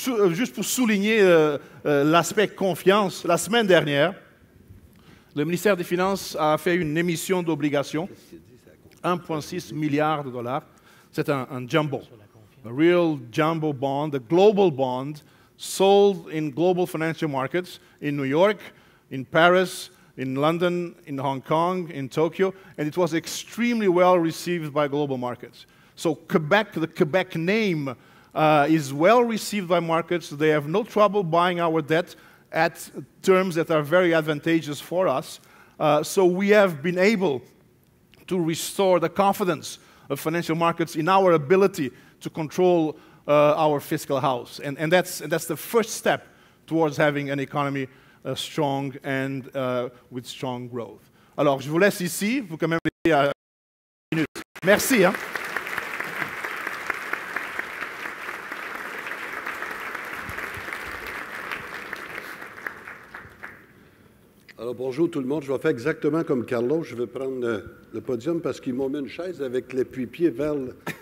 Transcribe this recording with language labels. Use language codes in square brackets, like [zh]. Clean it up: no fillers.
[fr] Juste pour souligner l'aspect confiance, la semaine dernière, le ministère des Finances a fait une émission d'obligations, 1,6 milliard de dollars. C'est un jumbo, [en] a real jumbo bond, a global bond, sold in global financial markets in New York, in Paris, in London, in Hong Kong, in Tokyo, and it was extremely well received by global markets. So Quebec, the Quebec name, is well received by markets. They have no trouble buying our debt at terms that are very advantageous for us. So we have been able to restore the confidence of financial markets in our ability to control our fiscal house. And that's the first step towards having an economy strong and with strong growth. [fr] Alors, je vous laisse ici. Vous quand même laisser à 1 minute. Merci. Hein? Alors, bonjour tout le monde. Je vais faire exactement comme Carlos. Je vais prendre le podium parce qu'ils m'ont mis une chaise avec l'appui-pied vers le...